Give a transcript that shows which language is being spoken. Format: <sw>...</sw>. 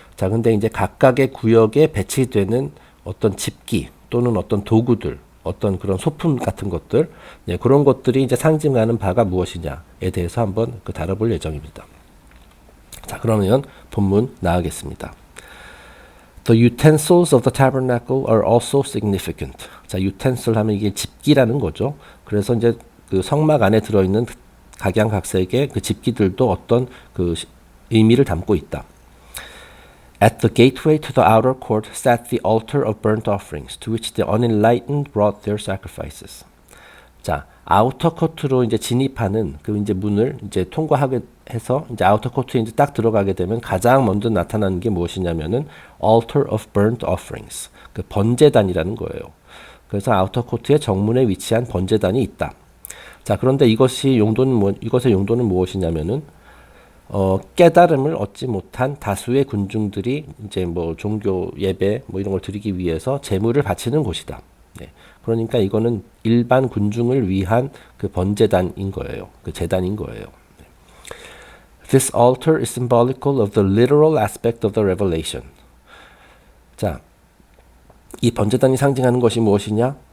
<ko>자, 근데 이제 각각의 구역에 배치되는 어떤 집기 또는 어떤 도구들, 어떤 그런 소품 같은 것들, 네, 그런 것들이 이제 상징하는 바가 무엇이냐에 대해서 한번 다뤄볼 예정입니다. 자, 그러면 본문 나가겠습니다.</ko> <en>The utensils of the tabernacle are also significant.</en> <ko>자, utensil 하면 이게 집기라는 거죠. 그래서 이제 그 성막 안에 들어있는 각양각색의 그 집기들도 어떤 그 의미를 담고 있다.</ko> <en>At the gateway to the outer court sat the altar of burnt offerings, to which the unenlightened brought their sacrifices.</en> <ko>자, 아우터 코트로 이제 진입하는 그 이제 문을 이제 통과하게 해서 이제 아우터 코트에 이제 딱 들어가게 되면 가장 먼저 나타나는 게 무엇이냐면은</ko> <en>altar of burnt offerings,</en> <ko>그 번제단이라는 거예요. 그래서 아우터 코트의 정문에 위치한 번제단이 있다. 자, 그런데 이것의 용도는 무엇이냐면은 깨달음을 얻지 못한 다수의 군중들이 이제 뭐 종교 예배 뭐 이런 걸 드리기 위해서 제물을 바치는 곳이다. 네. 그러니까 이거는 일반 군중을 위한 그 번제단인 거예요. 그 제단인 거예요. 네.</ko> <en>This altar is symbolical of the literal aspect of the revelation.</en> <ko>자, 이 번제단이 상징하는 것이 무엇이냐?</ko>